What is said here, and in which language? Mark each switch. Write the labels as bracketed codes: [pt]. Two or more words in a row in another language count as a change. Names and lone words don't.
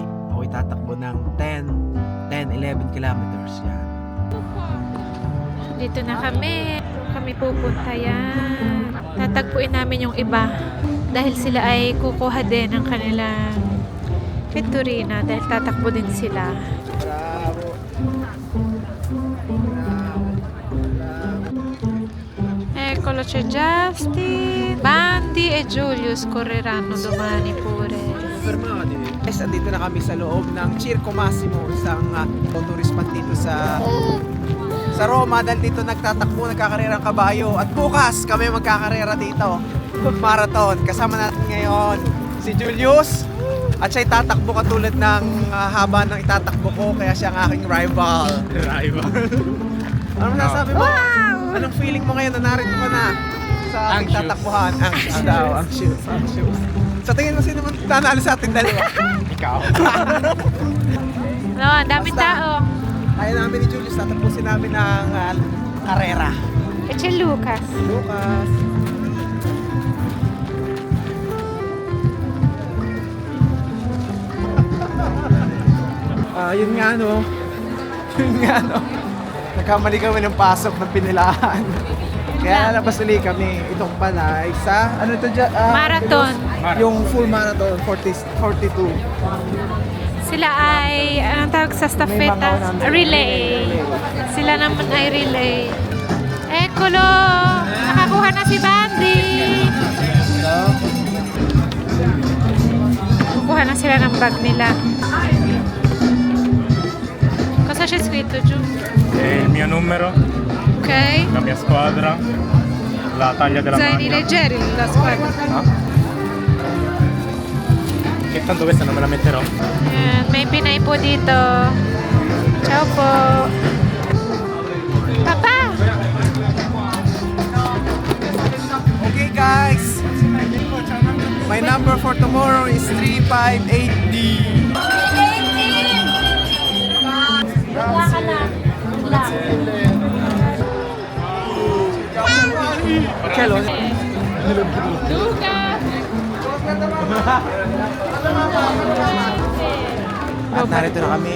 [tl] Ako ay tatakbo ng 11 kilometers yan. Dito na kami. Kami pupunta yan. Tatagpuin namin yung iba. Dahil sila ay kukuha din ng kanilang Pitorina. Dahil tatakbo din sila. [it] Bravo! Eccolo c'è Justin. Bandi e Julius correranno domani pure. Fermati. [tl] Guys, andito na kami sa loob ng Circo Massimo, isang [en] tourist spot [tl] dito sa Roma. Dahil dito nagtatakbo, nagkakarera ng kabayo. At bukas kami magkakarera dito. Marathon. Kasama natin ngayon si Julius. At siya'y tatakbo katulad ng haba ng itatakbo ko. Kaya siya ang aking rival. Ano masasabi mo? Wow! Anong feeling mo ngayon na narito ka na sa ating tatakbuhan? Anxious daw. Anxious. Sa tingin mo sino man nanalo sa ating dalawa? Ikaw. No, ang daming tao. Kaya namin ni Julius, tatakbusin namin ang karera. [it] E c'è Lucas. [tl] Lucas. Yun nga no. Nagkamali kami ng pasok ng pinilaan. Kaya labas ulit kami. Itong pala ay sa ano ito dyan? Marathon. Yung [en] full marathon [tl] 42. Sila ay, anong tawag sa stafeta? Relay. Sila naman ay relay. Eccolo! Nakakuha na si Bandy. Kukuha na sila ng bag nila. [it] Cosa c'è scritto giù? Il mio numero, Ok. la mia squadra, la taglia della Zaini maglia. leggeri la squadra. Che tanto questa non me la metterò. [tl] Ayan, may Pinay po dito. Ciao po. Papa! [en] Okay guys. My number for tomorrow is 3580. [tl] Wala ka na. Wala. Hello. Lucas! At narito na kami.